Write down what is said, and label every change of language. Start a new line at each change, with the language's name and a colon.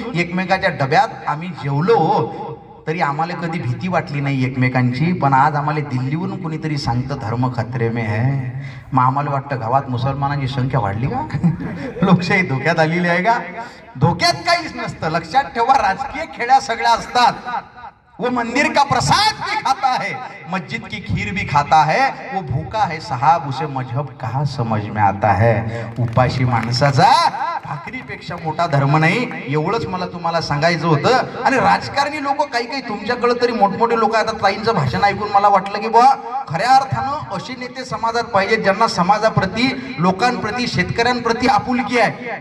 Marathi: एकमेकाच्या डब्यात आम्ही जेवलो तरी आम्हाला कधी भीती वाटली नाही एकमेकांची. पण आज आम्हाला दिल्लीवरून कुणीतरी सांगतं
Hindi: धर्म खतरे में है.
Marathi: मग आम्हाला वाटतं गावात मुसलमानांची संख्या वाढली का? लोकशाही धोक्यात आलेली आहे का? धोक्यात काहीच नसतं. लक्षात ठेवा. राजकीय खेड्या सगळ्या असतात.
Hindi: वो मंदिर का प्रसाद भी खाता है मस्जिद की खीर भी खाता है. वो भूखा है साहब उसे मजहब कहाँ समझ में आता है.
Marathi: उपाशी माणसाचा भाकरीपेक्षा मोठा धर्म नाही. एवढंच मला तुम्हाला सांगायचं होतं. आणि राजकारणी लोक काही काही तुमच्याकडे तरी मोठमोठे लोक आता ताईंचं भाषण ऐकून मला वाटलं की बुवा खऱ्या अर्थानं असे नेते समाजात पाहिजे ज्यांना समाजाप्रती लोकांप्रती शेतकऱ्यांप्रती आपुलकी आहे.